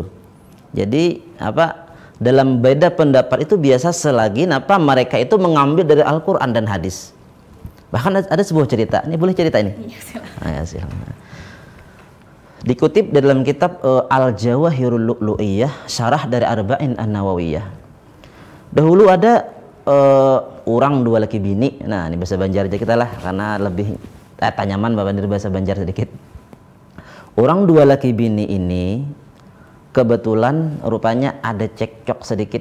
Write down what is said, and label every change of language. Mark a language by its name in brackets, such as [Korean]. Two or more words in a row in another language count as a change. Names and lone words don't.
[Indonesian] Jadi dalam beda pendapat itu biasa selagi mereka itu mengambil dari Al-Qur'an dan hadis. Bahkan ada sebuah cerita. Ini boleh cerita ini? Iya, silakan. Dikutip dalam kitab Al-Jawahirul Lu'lu'iyah, syarah dari Arba'in An-Nawawiyah. [Banjar] Dahulu ada orang 2 laki bini. Nah, ini bahasa Banjar aja kita lah karena lebih tanyaman Bapak dari bahasa Banjar sedikit. Orang 2 laki bini ini kebetulan rupanya ada cekcok sedikit.